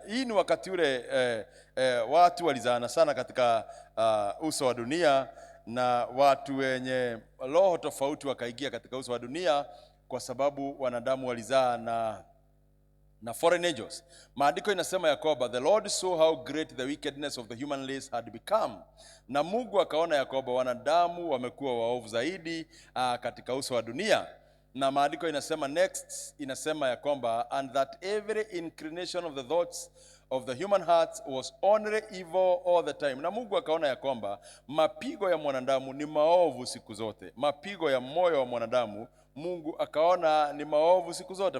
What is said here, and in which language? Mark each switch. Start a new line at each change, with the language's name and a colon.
Swahili: Hii ni wakati ule watu walizaana sana katika uso wa dunia, na watu wenye roho tofauti wakaingia katika uso wa dunia kwa sababu wanadamu walizaa na
English: foreign angels.
Swahili: Maandiko inasema ya kwamba
English: the Lord saw how great the wickedness of the human race had become.
Swahili: Na Mungu akaona ya kwamba wanadamu wamekuwa waovu zaidi katika uso wa dunia. Na maandiko inasema next, inasema ya kwamba
English: and that every inclination of the thoughts of the human heart was only evil all the time.
Swahili: Na Mungu akaona ya kwamba mapigo ya mwanadamu ni maovu siku zote. Mapigo ya moyo wa mwanadamu Mungu akaona ni maovu siku zote.